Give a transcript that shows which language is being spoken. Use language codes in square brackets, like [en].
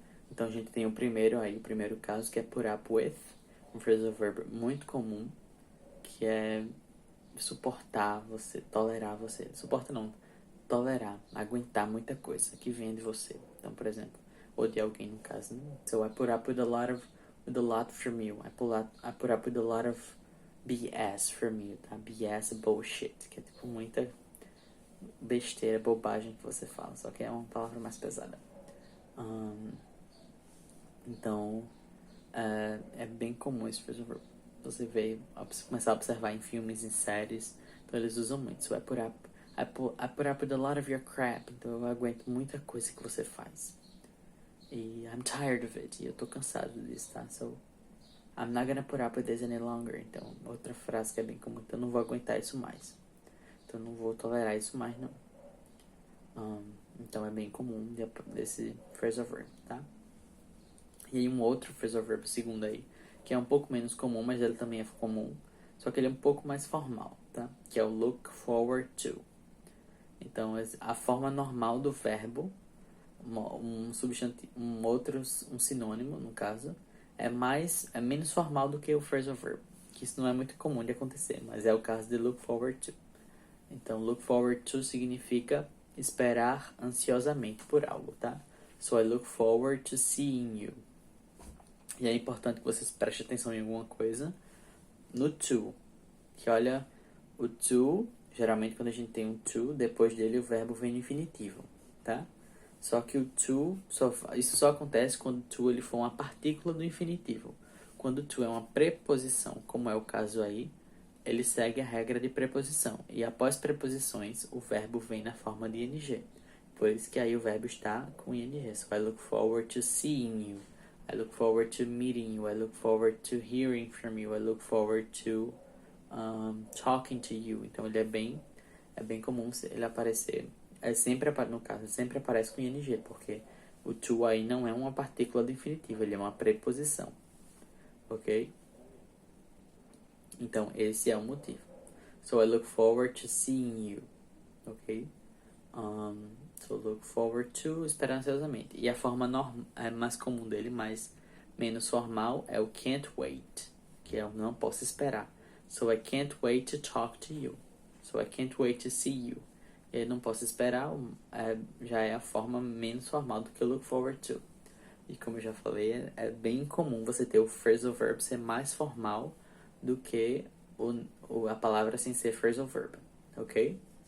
[pt] Então, a gente tem o primeiro caso, que é put up with. Um phrasal verb muito comum, que é suportar você, tolerar você. Suporta não, tolerar, aguentar muita coisa que vem de você. Então, por exemplo, odiar alguém no caso. Né? [en] So I put up with a lot from you. I put up with a lot of BS from you, tá? [pt] BS é bullshit, que é tipo muita besteira, bobagem que você fala, só que é uma palavra mais pesada. Então, é bem comum esse phrasal verb. Você vê, começar a observar em filmes, em séries, então eles usam muito. [en] So I put up with a lot of your crap. [pt] Então eu aguento muita coisa que você faz. E [en] I'm tired of it. [pt] E eu tô cansado disso, tá? [en] So I'm not gonna put up with this any longer. [pt] Então, outra frase que é bem comum. Então eu não vou aguentar isso mais. Então eu não vou tolerar isso mais, não. Então é bem comum desse phrasal verb, tá? E aí um outro phrasal verb segundo aí, que é um pouco menos comum, mas ele também é comum, só que ele é um pouco mais formal, tá? Que é o look forward to. Então, a forma normal do verbo, um substantivo, um sinônimo, no caso, é menos formal do que o phrasal verb, que isso não é muito comum de acontecer, mas é o caso de look forward to. Então, look forward to significa esperar ansiosamente por algo, tá? [en] So, I look forward to seeing you. [pt] E é importante que vocês prestem atenção em alguma coisa no to. Que olha, o to, geralmente quando a gente tem um to, depois dele o verbo vem no infinitivo, tá? Só que o to, isso só acontece quando o to ele for uma partícula do infinitivo. Quando o to é uma preposição, como é o caso aí, ele segue a regra de preposição. E após preposições, o verbo vem na forma de ing. Por isso que aí o verbo está com ing. [en] So I look forward to seeing you. I look forward to meeting you. I look forward to hearing from you. I look forward to talking to you. [pt] Então ele é bem comum ele aparecer. No caso, sempre aparece com ing, porque o to aí não é uma partícula do infinitivo, ele é uma preposição. Ok? Então esse é o motivo. [en] So I look forward to seeing you. [pt] Ok? So look forward to, esperançosamente. E a forma mais comum dele, mas menos formal, é o can't wait, que eu não posso esperar. [en] So I can't wait to talk to you. So I can't wait to see you. [pt] Eu não posso esperar, já é a forma menos formal do que eu look forward to. E como eu já falei, é bem comum você ter o phrasal verb ser mais formal do que a palavra sem ser phrasal verb, ok?